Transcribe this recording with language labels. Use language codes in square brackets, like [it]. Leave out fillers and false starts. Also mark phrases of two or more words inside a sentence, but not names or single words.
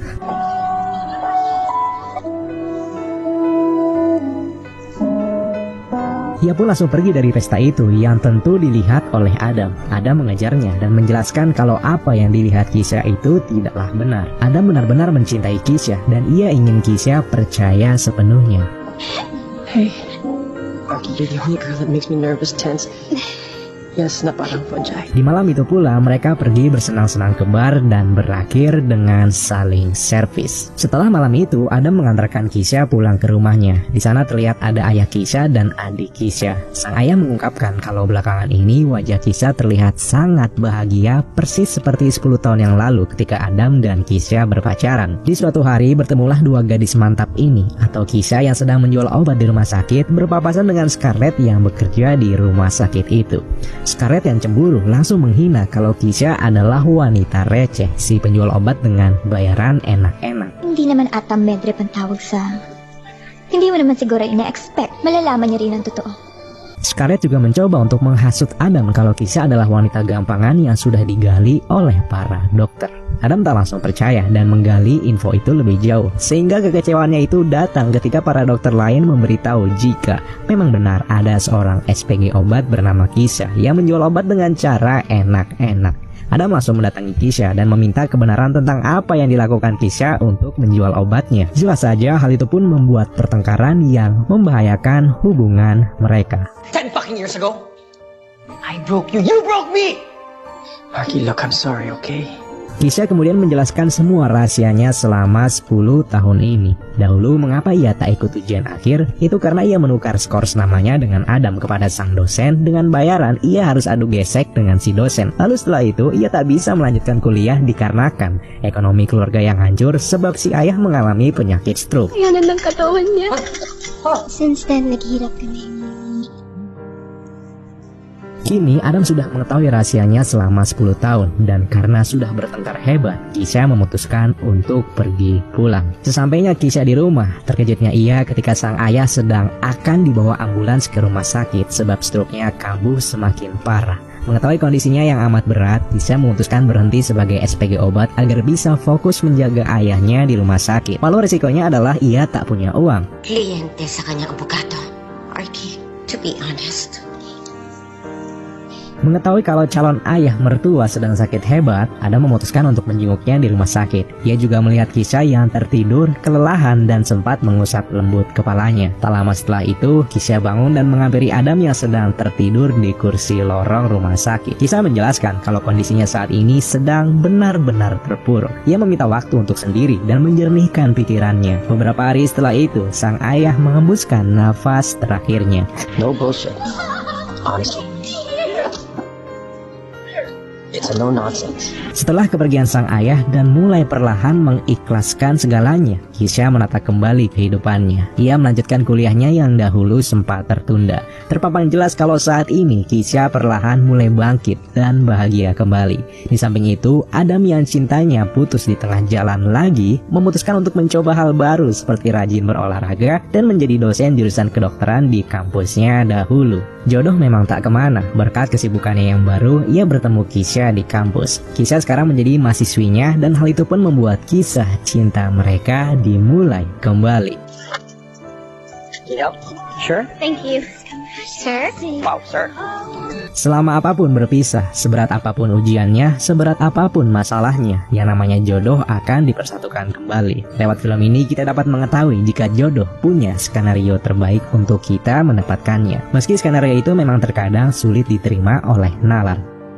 [id] Ia pun langsung pergi dari pesta itu yang tentu dilihat oleh Adam. Adam mengejarnya dan menjelaskan kalau apa yang dilihat Keisha itu tidaklah benar. Adam benar-benar mencintai Keisha dan ia ingin Keisha percaya sepenuhnya. [en] Hey, Aki, you're the only girl that makes me nervous, tense. Yes, [tl] na parang fungi. [id] Di malam itu pula mereka pergi bersenang-senang ke bar dan berakhir dengan saling servis. Setelah malam itu, Adam mengantarkan Keisha pulang ke rumahnya. Di sana terlihat ada ayah Keisha dan adik Keisha. Sang ayah mengungkapkan kalau belakangan ini wajah Keisha terlihat sangat bahagia, persis seperti 10 tahun yang lalu ketika Adam dan Keisha berpacaran. Di suatu hari bertemulah dua gadis mantap ini, atau Keisha yang sedang menjual obat di rumah sakit berpapasan dengan Scarlett yang bekerja di rumah sakit itu. Scarlett yang cemburu langsung menghina kalau Keisha adalah wanita receh, si penjual obat dengan bayaran enak-enak. [tl] Hindi naman ata medrep ang tawag sa... Hindi mo naman siguro ina-expect. Malalaman niya rin ang totoo. [id] Scarlett juga mencoba untuk menghasut Adam kalau Keisha adalah wanita gampangan yang sudah digali oleh para dokter. Adam tak langsung percaya dan menggali info itu lebih jauh, sehingga kekecewaannya itu datang ketika para dokter lain memberitahu jika memang benar ada seorang SPG obat bernama Keisha yang menjual obat dengan cara enak-enak. Adam langsung mendatangi Keisha dan meminta kebenaran tentang apa yang dilakukan Keisha untuk menjual obatnya. Jelas saja hal itu pun membuat pertengkaran yang membahayakan hubungan mereka. [en] 10 fucking years ago, I broke you. You broke me! Aki, look, I'm sorry, okay? [id] Keisha kemudian menjelaskan semua rahasianya selama 10 tahun ini. Dahulu mengapa ia tak ikut ujian akhir? Itu karena ia menukar skor namanya dengan Adam kepada sang dosen. Dengan bayaran ia harus adu gesek dengan si dosen. Lalu setelah itu ia tak bisa melanjutkan kuliah dikarenakan ekonomi keluarga yang hancur sebab si ayah mengalami penyakit stroke. [tl] Kayanan ng katawan niya. [en] Since then, [tl] naghihirap kami. [id] Kini Adam sudah mengetahui rahasianya selama 10 tahun dan karena sudah bertengkar hebat, Keisha memutuskan untuk pergi pulang. Sesampainya Keisha di rumah, terkejutnya ia ketika sang ayah sedang akan dibawa ambulans ke rumah sakit sebab stroke-nya kambuh semakin parah. Mengetahui kondisinya yang amat berat, Keisha memutuskan berhenti sebagai SPG obat agar bisa fokus menjaga ayahnya di rumah sakit. Walau risikonya adalah ia tak punya uang. [tl] Kliyente sa kanyang abogado, Arky, [en] to be honest. [id] Mengetahui kalau calon ayah mertua sedang sakit hebat, Adam memutuskan untuk menjenguknya di rumah sakit. Ia juga melihat Keisha yang tertidur, kelelahan, dan sempat mengusap lembut kepalanya. Tak lama setelah itu, Keisha bangun dan menghampiri Adam yang sedang tertidur di kursi lorong rumah sakit. Keisha menjelaskan kalau kondisinya saat ini sedang benar-benar terpuruk. Ia meminta waktu untuk sendiri dan menjernihkan pikirannya. Beberapa hari setelah itu, sang ayah mengembuskan nafas terakhirnya. [en] No bullshit. Honestly. It's a no-nonsense. [id] Setelah kepergian sang ayah dan mulai perlahan mengikhlaskan segalanya, Kisha menata kembali kehidupannya. Ia melanjutkan kuliahnya yang dahulu sempat tertunda. Terpampang jelas kalau saat ini Kisha perlahan mulai bangkit dan bahagia kembali. Di samping itu, Adam yang cintanya putus di tengah jalan lagi memutuskan untuk mencoba hal baru seperti rajin berolahraga dan menjadi dosen jurusan kedokteran di kampusnya dahulu. Jodoh memang tak kemana. Berkat kesibukannya yang baru, ia bertemu Kisha di kampus. Kisha sekarang menjadi mahasiswinya dan hal itu pun membuat kisah cinta mereka dimulai kembali. [en] Yep. Sure? Thank you. Sir? Wow, sir. [id] Selama apapun berpisah, seberat apapun ujiannya, seberat apapun masalahnya, yang namanya jodoh akan dipersatukan kembali. Lewat film ini kita dapat mengetahui jika jodoh punya skenario terbaik untuk kita mendapatkannya. Meski skenario itu memang terkadang sulit diterima oleh nalar.